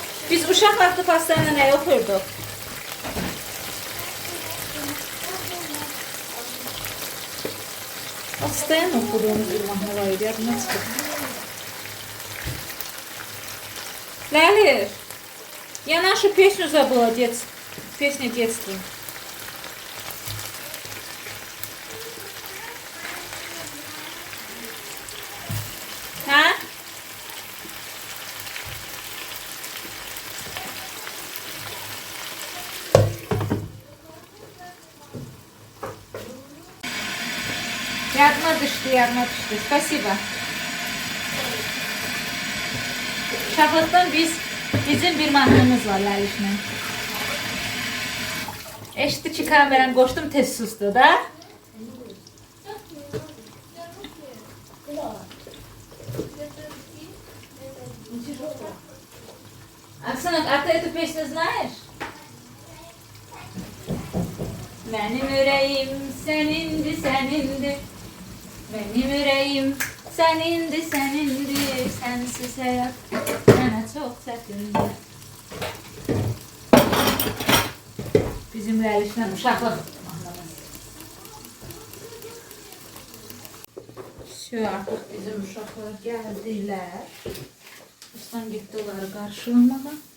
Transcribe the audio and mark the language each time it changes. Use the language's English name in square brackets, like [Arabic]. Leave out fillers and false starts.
[Azerbaijani] Biz uşaq vaxtı pastayla nə oxuyurduq? [Russian] Постоянно [Turkish] okuduğumuz [Azerbaijani] bir mahnı var idi, yadımdan çıxır. Ləliş, [Russian] я нашу песню забыла, песня детства. Ha? [Turkish] Yardıma düştü. [Russian] Spasibo. [Azerbaijani] Uşaqlıqdan bizim bir mahnımız var Ləlişlə. Eşitdi ki, kameranı qoşdum, tez susdu da. [Russian] Оксана, а ты эту песню знаешь? [Turkish] Benim yüreğim senindi, senindi. Benim yüreğim senindi, senindi. Sensiz hayat bana çok [Azerbaijani] çətindir. Bizim Ləlişlə uşaqlıq mahnımız. Artıq bizim uşaqlar gəldilər. Ustan getdi onları qarşılamağa.